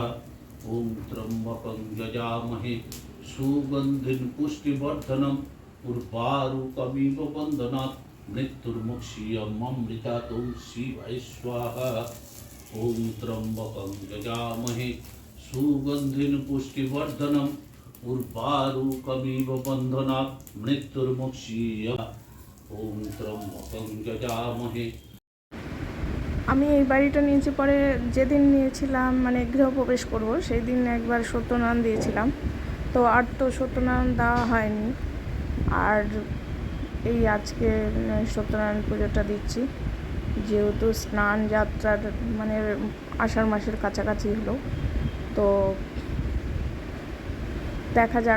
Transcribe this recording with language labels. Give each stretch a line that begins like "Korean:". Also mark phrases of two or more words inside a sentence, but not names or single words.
Sanskrit: ओम त्र्यंबकं यजामहे सुगंधिं पुष्टिवर्धनम् उर्वारुकमिव बन्धनात् मृत्युर्मुक्षीयममृतात्। ओम शिवाय स्वाहा। ओम त्र्यंबकं यजामहे सुगंधिं पुष्टिवर्धनम् उर्वारुकमिव बन्धनात् मृत्युर्मुक्षीयम्। ओम त्र्यंबकं यजामहे।
Bangla: আমি এই বাড়িটা নিয়েছি পরে, যেদিন নিয়েছিলাম মানে গৃহপ্রবেশ করব সেই দিন একবার সত্যনারায়ণ দিয়েছিলাম, তো আর তো সত্যনারায়ণ দেওয়া হয়নি। আর এই আজকে সত্যনারায়ণ পুজোটা দিচ্ছি, যেহেতু স্নান যাত্রার মানে আষাঢ় মাসের কাছাকাছি হলো, তো দেখা যাক।